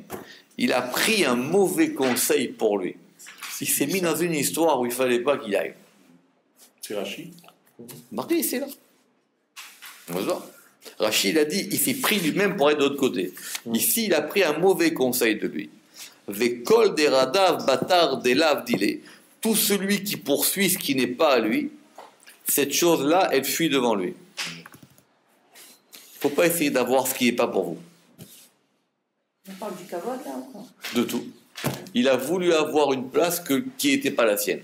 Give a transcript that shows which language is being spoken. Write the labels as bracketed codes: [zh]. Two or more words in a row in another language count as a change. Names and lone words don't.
[fr] Il a pris un mauvais conseil pour lui. Il s'est mis dans une histoire où il ne fallait pas qu'il aille. C'est Rachid. Marquez ici, là. Rachid a dit, il s'est pris lui-même pour être de l'autre côté. Ici, il a pris un mauvais conseil de lui. [arc] וכל דרדיף בתר דלאו דיליה. [fr] Tout celui qui poursuit ce qui n'est pas à lui, cette chose-là, elle fuit devant lui. Il ne faut pas essayer d'avoir ce qui n'est pas pour vous. On parle du kavod là ou quoi? De tout. Il a voulu avoir une place qui n'était pas la sienne.